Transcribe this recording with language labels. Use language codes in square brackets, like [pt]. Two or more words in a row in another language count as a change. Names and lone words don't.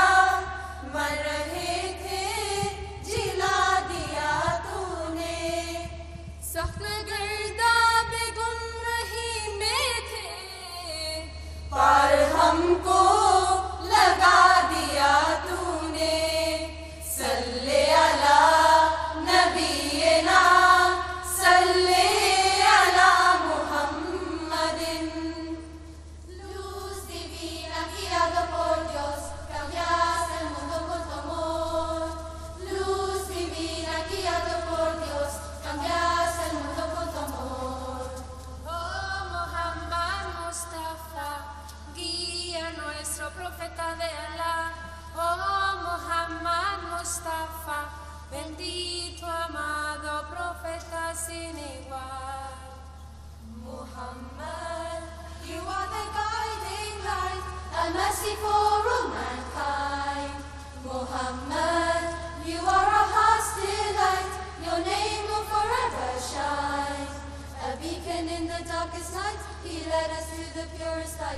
[ur] مر رہے تھے جلا دیا تو نے سخت گرداب گمراہی میں تھے پار ہم کو لگا دیا تو نے [ar] صلی علی نبینا صلی علی محمد. [es] Luz divina guiado por Dios, cambiaste el mundo con tu amor. Luz divina guiado por Dios, cambiaste el mundo con tu amor. Oh Muhammad Mustafa, guía nuestro profeta de Allah. Oh Muhammad Mustafa, bendito amado profeta sin igual. [en] Muhammad, you are the guiding light, a mercy for all mankind. Muhammad, you are our heart's delight, your name will forever shine. A beacon in the darkest night, he led us to the purest light.